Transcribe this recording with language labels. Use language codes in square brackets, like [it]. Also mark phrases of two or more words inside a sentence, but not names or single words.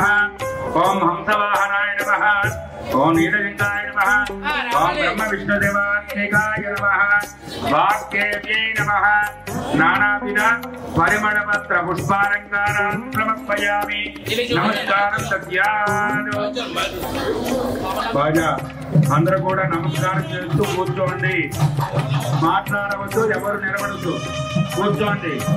[sa] ओम हंसवाहनाय नमः। ओम नीललिंगाय नमः। ओम ब्रह्म विष्णुदेवात्मिकाय नमः। वाक्येव्यै नमः। नानाविध परिमलपत्र पुष्पालंकारान् समर्पयामि। नमस्कारं दद्यात्। [te] बाजा అందరూ కూడా నమస్కారం చేస్తూ కూర్చోండి. మాట్లాడవద్దు, ఎవరు నిలబడద్దు, కూర్చోండి.